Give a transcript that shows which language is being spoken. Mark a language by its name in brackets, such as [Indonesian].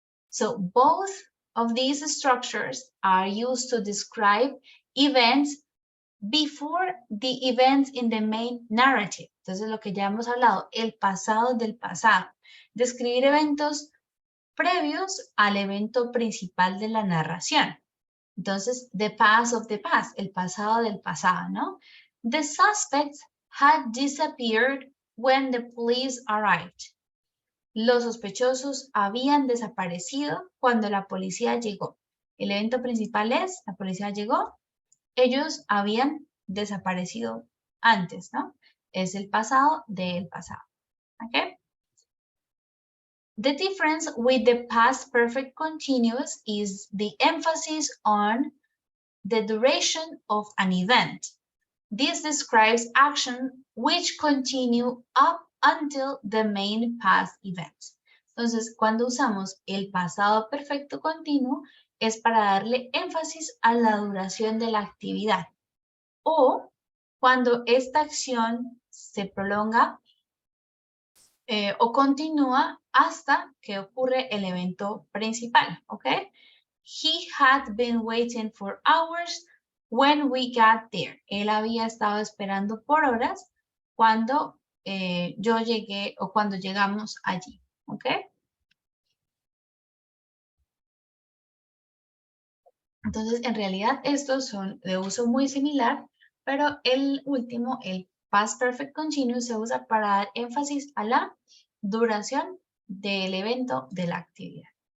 [English] So both of these structures are used to describe events before the events in the main narrative. [Spanish] Entonces lo que ya hemos hablado, el pasado del pasado. Describir eventos previos al evento principal de la narración. Entonces, [English] the past of the past, [Spanish] el pasado del pasado, ¿no? [English] The suspects had disappeared when the police arrived. [Spanish] Los sospechosos habían desaparecido cuando la policía llegó. El evento principal es, la policía llegó, ellos habían desaparecido antes, ¿no? Es el pasado del pasado, ¿ok? [English] The difference with the past perfect continuous is the emphasis on the duration of an event. This describes action which continue up until the main past event. [Spanish] Entonces, cuando usamos el pasado perfecto continuo, es para darle énfasis a la duración de la actividad. O cuando esta acción se prolonga o continúa hasta que ocurre el evento principal, ¿ok? [English] He had been waiting for hours when we got there. [Spanish] Él había estado esperando por horas cuando yo llegué o cuando llegamos allí, ¿ok? Entonces, en realidad, estos son de uso muy similar, pero el último, el past perfect continuous, se usa para dar énfasis a la duración del evento de la actividad.